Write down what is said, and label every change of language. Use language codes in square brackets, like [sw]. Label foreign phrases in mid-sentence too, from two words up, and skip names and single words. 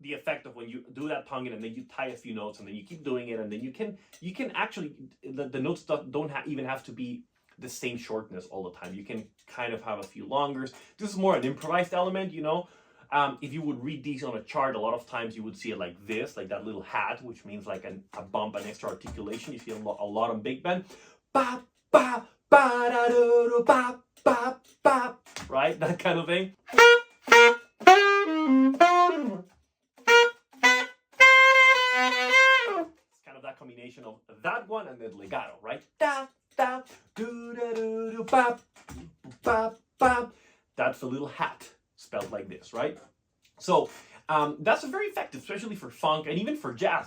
[en] effect of when you do that tonguing and then you tie a few notes and then you keep doing it, and then you can actually, the notes don't even have to be the same shortness all the time. You can kind of have a few longers. This is more an improvised element, you know. If you would read these on a chart, a lot of times you would see it like this, like that little hat, which means like a bump, an extra articulation. You see a lot on big band. Ba, ba, ba, da, do, do, ba, ba, ba, right? That kind of thing. It's kind of that combination of that one and then legato, right? Da, da, do, da, do, do, ba, ba, ba. That's the little hat spelled like this, right? So that's very effective, especially for funk and even for jazz.